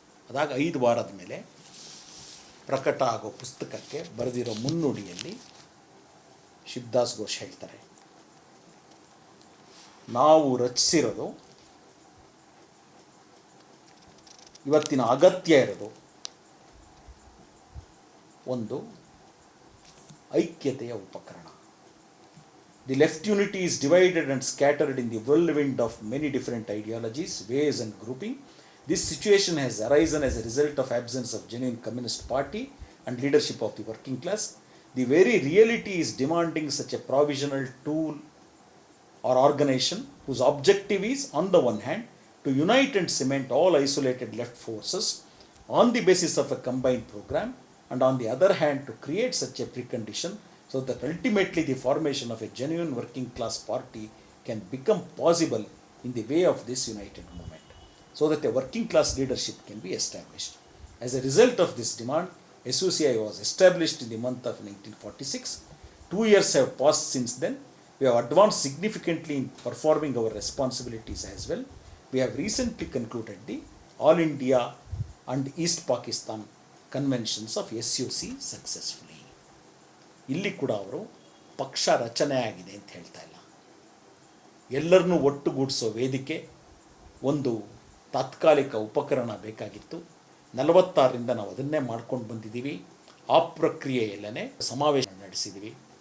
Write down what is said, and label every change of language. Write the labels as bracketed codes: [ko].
[kn] ಅದಾಗ 5 ವಾರದ ಮೇಲೆ ಪ್ರಕಟ ಆಗೋ ಪುಸ್ತಕಕ್ಕೆ ಬರೆದಿರೋ ಮುನ್ನುಡಿಯಲ್ಲಿ ಶಿವದಾಸ್ ಘೋಷ್ ಹೇಳ್ತಾರೆ, ನಾವು ರಚಿಸಿರೋದು ಇವತ್ತಿನ ಅಗತ್ಯ ಇರೋದು ಒಂದು ಐಕ್ಯತೆಯ ಉಪಕರಣ. [en] The left unity is divided and scattered in the whirlwind of many different ideologies, ways and grouping. This situation has arisen as a result of absence of genuine communist party and leadership of the working class. The very reality is demanding such a provisional tool or organization whose objective is, on the one hand, to unite and cement all isolated left forces on the basis of a combined program, and on the other hand, to create such a precondition so that ultimately the formation of a genuine working class party can become possible in the way of this united movement, so that a working class leadership can be established. As a result of this demand, SUCI was established in the month of 1946. 2 years have passed since then. We have advanced significantly in performing our responsibilities as well. We have recently concluded the All India and East Pakistan conventions of SUC successfully. [kn] ಇಲ್ಲಿ ಕೂಡ ಅವರು ಪಕ್ಷ ರಚನೆ ಆಗಿದೆ ಅಂತ ಹೇಳ್ತಾ ಇಲ್ಲ. ಎಲ್ಲರನ್ನೂ ಒಟ್ಟುಗೂಡಿಸೋ ವೇದಿಕೆ, ಒಂದು ತಾತ್ಕಾಲಿಕ ಉಪಕರಣ ಬೇಕಾಗಿತ್ತು. 46ರಿಂದ ನಾವು ಅದನ್ನೇ ಮಾಡ್ಕೊಂಡು ಬಂದಿದ್ದೀವಿ. ಆ ಪ್ರಕ್ರಿಯೆಯಲ್ಲೇ ಸಮಾವೇಶ ನಡೆಸಿದ್ದೀವಿ.